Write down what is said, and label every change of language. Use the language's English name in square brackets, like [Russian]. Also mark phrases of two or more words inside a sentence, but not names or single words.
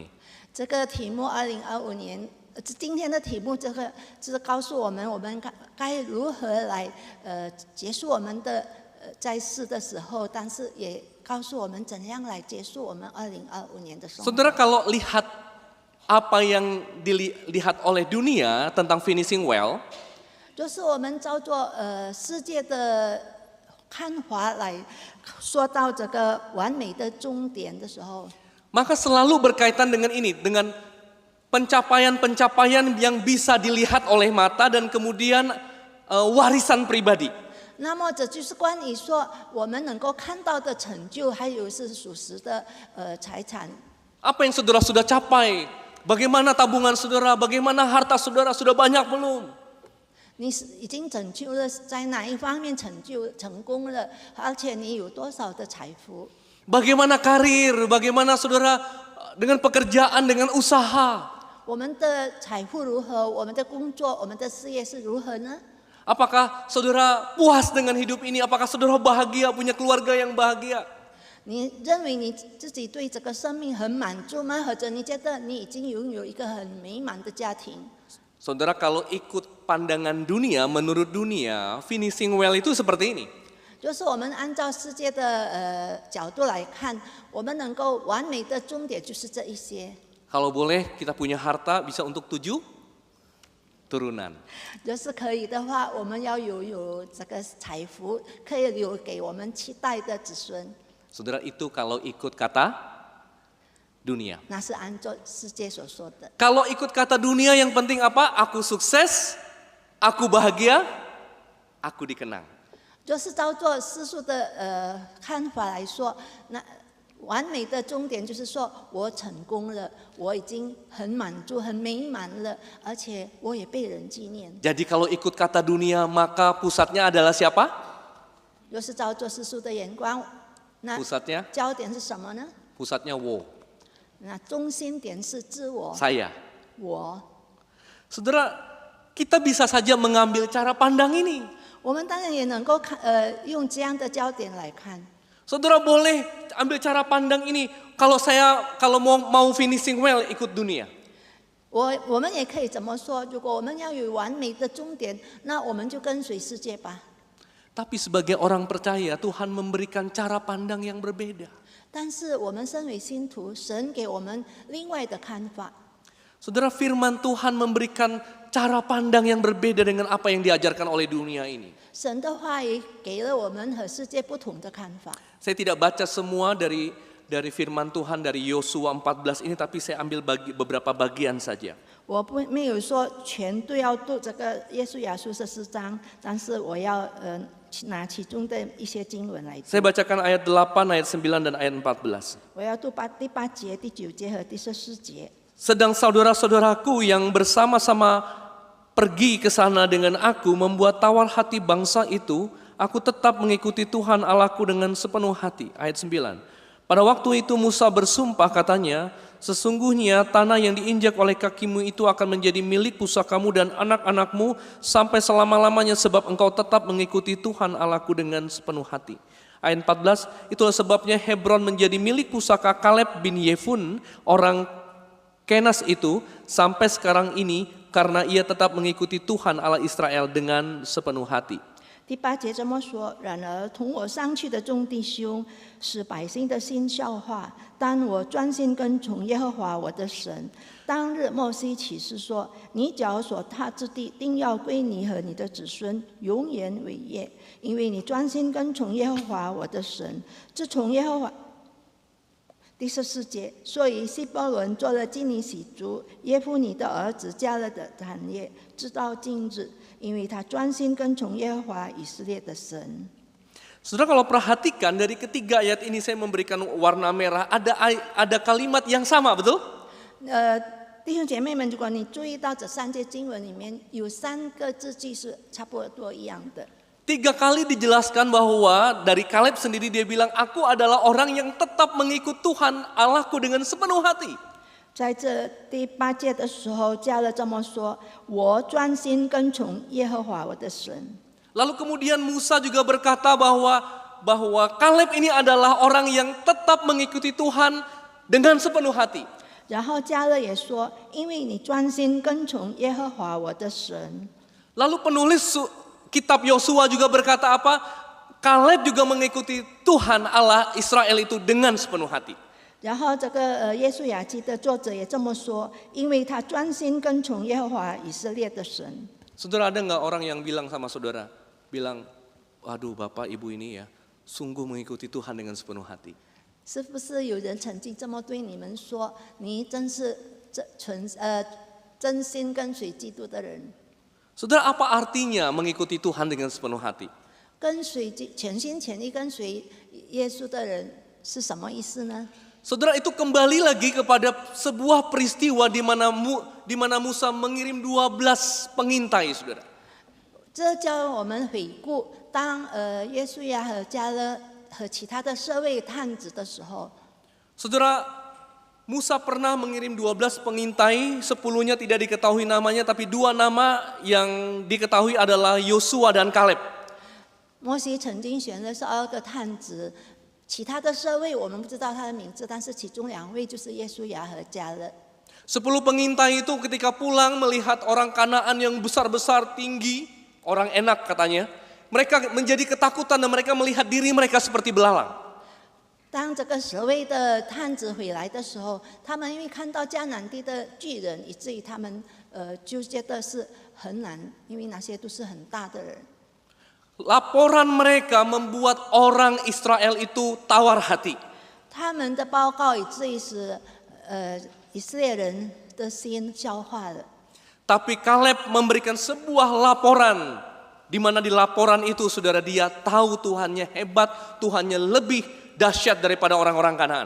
[Chinese] 这个题目2025年，今天的题目就是告诉我们该如何来结束我们的在世的时候，但是也告诉我们怎样来结束我们2025年的生活。 [Indonesian] Saudara, kalau lihat apa yang dilihat oleh dunia tentang [English] finishing well, [Chinese] 就是我们照做世界的看法来说到这个完美的终点的时候， [Indonesian] maka selalu berkaitan dengan ini, dengan pencapaian-pencapaian yang bisa dilihat oleh mata dan kemudian warisan pribadi. [Chinese] 那么这就是关于说我们能够看到的成就，还有是属实的财产。 [Indonesian] Apa yang saudara sudah capai? Bagaimana tabungan saudara? Bagaimana harta saudara? Sudah banyak belum? [Chinese] 你已经拯救了，在哪一方面成功了？而且你有多少的财富？ [Indonesian] Bagaimana karir? Bagaimana saudara dengan pekerjaan, dengan usaha? [Chinese] 我们的财富如何？我们的工作、我们的事业是如何呢？ [Indonesian] Apakah saudara puas dengan hidup ini? Apakah saudara bahagia, punya keluarga yang bahagia? [Chinese] 你认为你自己对这个生命很满足吗？或者你觉得你已经拥有一个很美满的家庭？ [Indonesian] Saudara, kalau ikut pandangan dunia, menurut dunia, [English] finishing well [Indonesian] itu seperti ini. [Chinese] 就是我们按照世界的角度来看，我们能够完美的终点就是这一些。 [Indonesian] Kalau boleh kita punya harta bisa untuk 7 turunan. [Chinese] 就是可以的话，我们要有这个财富，可以留给我们期待的子孙。 [Indonesian] Saudara, itu kalau ikut kata dunia. [Chinese] 那是按照世界所说的。 [Indonesian] Kalau ikut kata dunia yang penting apa? Aku sukses, aku bahagia, aku dikenang. [Chinese] 就是照做世俗的看法来说，那完美的终点就是说我成功了，我已经很满足、很美满了，而且我也被人纪念。 [Indonesian] Jadi kalau ikut kata dunia maka pusatnya adalah siapa? [Chinese] 若是照做世俗的眼光，那 [Indonesian] Pusatnya? [Chinese] 焦点是什么呢？ [Indonesian] Pusatnya wo, [Chinese] 那中心点是自我， [Indonesian] saya. [Chinese] 我。 [Indonesian] Saudara, kita bisa saja mengambil cara pandang ini. [Chinese] 我们当然也能够用这样的焦点来看。 [Indonesian] Saudara boleh ambil cara pandang ini. Kalau mau [English] finishing well [Indonesian] ikut dunia. [Chinese] 我们也可以怎么说？如果我们要有完美的终点，那我们就跟随世界吧。 [Indonesian] Tapi sebagai orang percaya Tuhan memberikan cara pandang yang berbeda. [Chinese] 但是我们身为信徒，神给我们另外的看法。 [Indonesian] Saudara, firman Tuhan memberikan cara pandang yang berbeda dengan apa yang diajarkan oleh dunia ini. [Chinese] 神的话语给了我们和世界不同的看法。 [Indonesian] Saya tidak baca semua dari firman Tuhan dari Yosua 14 ini, tapi saya ambil beberapa bagian saja. [Chinese] 我没有说全都要读这个耶稣雅书14章，但是我要拿其中的一些经文来读。 [Indonesian] Saya bacakan ayat 8, ayat 9 dan ayat 14. [Chinese] 我要读第8节、第9节和第14节。 [Indonesian] Sedang saudara-saudaraku yang bersama-sama pergi ke sana dengan aku membuat tawar hati bangsa itu, aku tetap mengikuti Tuhan Allahku dengan sepenuh hati. Ayat 9. Pada waktu itu Musa bersumpah katanya, Sesungguhnya tanah yang diinjak oleh kakimu itu akan menjadi milik pusakamu dan anak-anakmu sampai selama-lamanya sebab engkau tetap mengikuti Tuhan Allahku dengan sepenuh hati. Ayat 14, itulah sebabnya Hebron menjadi milik pusaka Kaleb bin Yefun orang Kenas itu sampai sekarang ini karena ia tetap mengikuti Tuhan Allah Israel dengan sepenuh hati. [Chinese] 第8节这么说：然而同我上去的众弟兄，使百姓的心消化。但我专心跟从耶和华我的神。当日摩西起誓说：你脚所踏之地，定要归你和你的子孙，永远为业，因为你专心跟从耶和华我的神。自从耶和华。第14节，所以希伯伦做了基尼喜族耶夫尼的儿子加勒的产业，直到今日，因为他专心跟从耶和华以色列的神。 [Indonesian] Saudara kalau perhatikan dari ketiga ayat ini saya memberikan warna merah, ada kalimat yang sama, betul? [Chinese] 弟兄姐妹们，如果你注意到这3节经文里面有3个字句是差不多一样的。 [Indonesian] 3 kali dijelaskan bahwa dari Kaleb sendiri dia bilang, aku adalah orang yang tetap mengikut Tuhan Allahku dengan sepenuh hati. [Chinese] 在这第8节的时候，加勒这么说：我专心跟从耶和华我的神。 [Indonesian] Lalu kemudian Musa juga berkata bahwa Kaleb ini adalah orang yang tetap mengikuti Tuhan dengan sepenuh hati. [Chinese] 然后加勒也说：因为你专心跟从耶和华我的神。 [Indonesian] Lalu penulis kitab Yosua juga berkata apa? Kaleb juga mengikuti Tuhan Allah Israel itu dengan sepenuh hati. [Chinese] 然后这个耶稣雅记的作者也这么说：因为他专心跟从耶和华以色列的神。 [Indonesian] Saudara, ada nggak orang yang bilang sama saudara, bilang, waduh bapak ibu ini ya, sungguh mengikuti Tuhan dengan sepenuh hati. [Chinese] 是不是有人曾经这么对你们说：你真是真心跟随基督的人？ [Indonesian] Saudara, apa artinya mengikuti Tuhan dengan sepenuh hati? [Chinese] 跟随全心全意跟随耶稣的人是什么意思呢？ [Indonesian] Saudara, itu kembali lagi kepada sebuah peristiwa di mana Musa mengirim 12 pengintai, saudara. [Chinese] 这叫我们回顾，当约书亚和加勒和其他的社会探子的时候， [Indonesian] Saudara, Musa pernah mengirim 12 pengintai, 10-nya tidak diketahui namanya, tapi 2 nama yang diketahui adalah Yosua dan Kaleb. [Chinese] 摩西曾经选了12个探子，其他的社会我们不知道他的名字，但是其中2位就是约书亚和加勒。 [Indonesian] 10 pengintai itu ketika pulang melihat orang Kanaan yang besar-besar, tinggi, orang enak katanya. Mereka menjadi ketakutan dan mereka melihat diri mereka seperti belalang. [Chinese] 当这个10位的探子回来的时候，他们因为看到迦南地的巨人，以至于他们就觉得是很难，因为那些都是很大的人。 [Indonesian] Laporan mereka membuat orang Israel itu tawar hati. [Chinese] 他们的报告以至于使以色列人的心消化了。 [Indonesian] Tapi Kaleb memberikan sebuah laporan, di mana di laporan itu saudara dia tahu Tuhannya hebat, Tuhannya lebih dahsyat daripada orang-orang Kanaan.